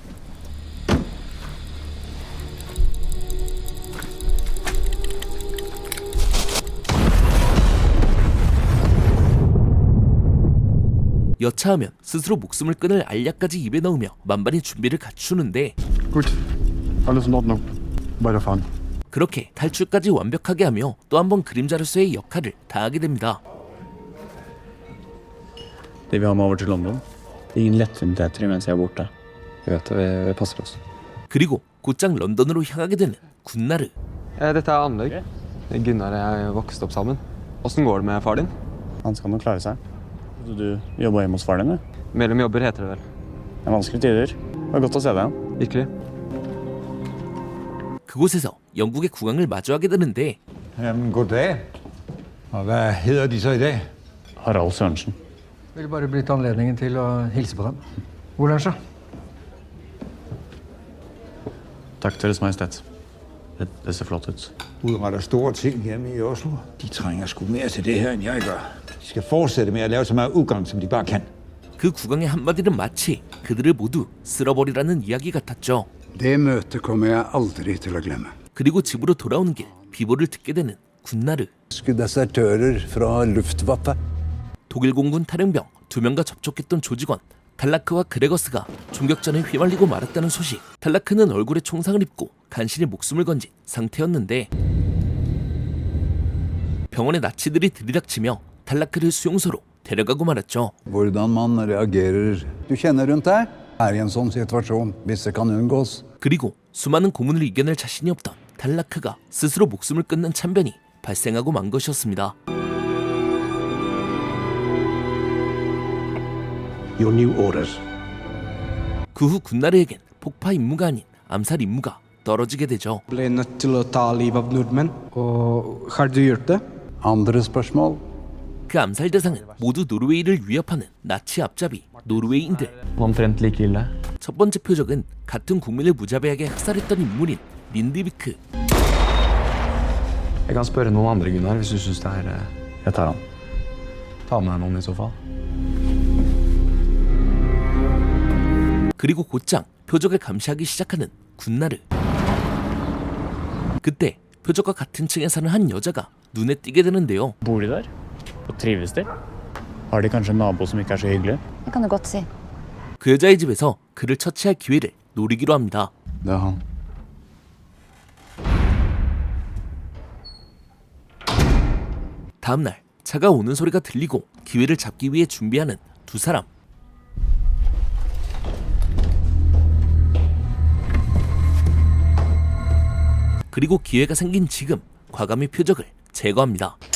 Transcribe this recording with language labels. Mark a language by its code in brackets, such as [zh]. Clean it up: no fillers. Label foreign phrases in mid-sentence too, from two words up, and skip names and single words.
[ko] 여차하면 스스로 목숨을 끊을 알약까지 입에 넣으며 만반의 준비를 갖추는데 [de] Gut. Alles in Ordnung. Weiterfahren. [ko] 그렇게 탈출까지 완벽하게 하며 또 한 번 그림자로서의 역할을 다하게 됩니다. [no] De vil ha meg over til London. Det er ingen lettvintheter mens jeg er borte. Vi vet det, vi passer oss. [ko] 그리고 곧장 런던으로 향하게 되는 군나르. [no] Dette er Anlegg. Gunnar og jeg vokste opp sammen. Åssen går det med far din? Han skal nok klare seg. Du jobber hjemme hos far din, du? Mellom jobber heter det vel. Det er vanskelige tider. Det er godt å se deg igjen. Virkelig. [ko] 그곳에서 영국의 국왕을 마주하게 되는데 [da] Goddag. Hvad hedder de så i dag? Harald Sørensen. [no] Vil bare benytte anledningen til å hilse på dem. God lunsj, da. Takk, Deres Majestet. Det ser flott ut. Udretter store ting hjemme i Oslo. [da] De trænger sgu mere til det her, end jeg gør. De skal fortsætte med at lave så meget udgang, som de bare kan. [ko] 그 국왕의 한마디는 마치 그들을 모두 쓸어버리라는 이야기 같았죠. [no] Det møtet kommer jeg aldri til å glemme. [ko] 그리고 집으로 돌아오는 길 비보를 듣게 되는 군나르. [no] Desertører fra Luftwaffe. [ko] 독일 공군 탈영병 2명과 접촉했던 조직원 탈라크와 그레거스가 총격전에 휘말리고 말았다는 소식. 탈라크는 얼굴에 총상을 입고 간신히 목숨을 건진 상태였는데 병원에 나치들이 들이닥치며 탈라크를 수용소로 데려가고 말았죠. [no] Hvordan man reagerer. Du kjenner rundt deg. Er i en sånn situasjon, hvis det kan unngås. [ko] 그리고 수많은 고문을 이겨낼 자신이 없던 탈라크가 스스로 목숨을 끊는 참변이 발생하고 만 것이었습니다. [en] Your new orders. [ko] 그 후 군나르에겐 폭파 임무가 아닌 암살 임무가 떨어지게 되죠. [no] Ble nødt til å ta livet av nordmenn. Og har du gjort det? Andre spørsmål? [ko] 그 암살 대상은 모두 노르웨이를 위협하는 나치 앞잡이 노르웨이인들. [no] Omtrent like ille. [ko] 첫 번째 표적은 같은 국민을 무자비하게 학살했던 인물인 린드비크. [no] Jeg kan spørre noen andre, Gunnar, hvis du synes det er... Jeg tar han. Ta med deg noen i så fall. [ko] 그리고 곧장 표적을 감시하기 시작하는 군나르. 그때 표적과 같은 층에 사는 한 여자가 눈에 띄게 되는데요. [no] Bor de der? Og trives de? Har de kanskje en nabo som ikke er så hyggelig? Det kan du godt si. [ko] 그 여자의 집에서 그를 처치할 기회를 노리기로 합니다. [no] Det er han. [ko] 다음날 차가 오는 소리가 들리고 기회를 잡기 위해 준비하는 두 사람. 그리고 기회가 생긴 지금 과감히 표적을 제거합니다.